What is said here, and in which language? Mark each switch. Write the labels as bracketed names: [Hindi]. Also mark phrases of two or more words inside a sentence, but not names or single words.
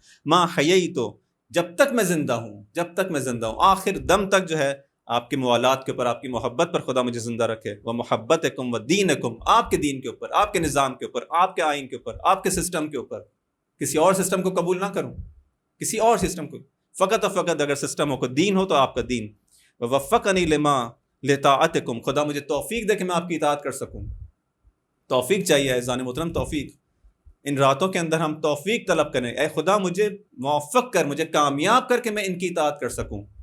[Arabic] ما حییت، [Urdu] جب تک میں زندہ ہوں، جب تک میں زندہ ہوں، آخر دم تک جو ہے آپ کے موالات کے اوپر، آپ کی محبت پر خدا مجھے زندہ رکھے. [Arabic] وہ محبتکم و دینکم، [Urdu] آپ کے دین کے اوپر، آپ کے نظام کے اوپر، آپ کے آئین کے اوپر، آپ کے سسٹم کے اوپر. کسی اور سسٹم کو قبول نہ کروں، کسی اور سسٹم کو، فقط و فقط اگر سسٹم ہو کو دین ہو تو آپ کا دین. [Arabic] ووفقنی لما لطاعتکم، [Urdu] خدا مجھے توفیق دے کہ میں آپ کی اطاعت کر سکوں. توفیق چاہیے اذان محترم، توفیق. ان راتوں کے اندر ہم توفیق طلب کریں، اے خدا مجھے موفق کر، مجھے کامیاب کر کے میں ان کی اطاعت کر سکوں.